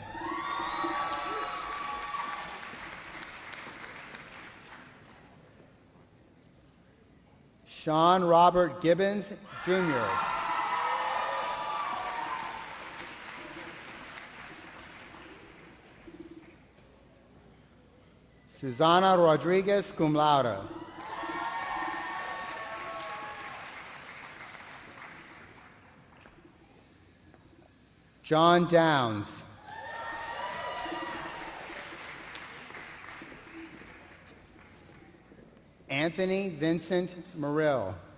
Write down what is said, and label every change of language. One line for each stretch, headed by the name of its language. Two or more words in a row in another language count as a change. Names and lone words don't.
English: Sean Robert Gibbons, Jr. Susana Rodriguez,
Latin: cum laude.
English: John Downs. Anthony Vincent Murill.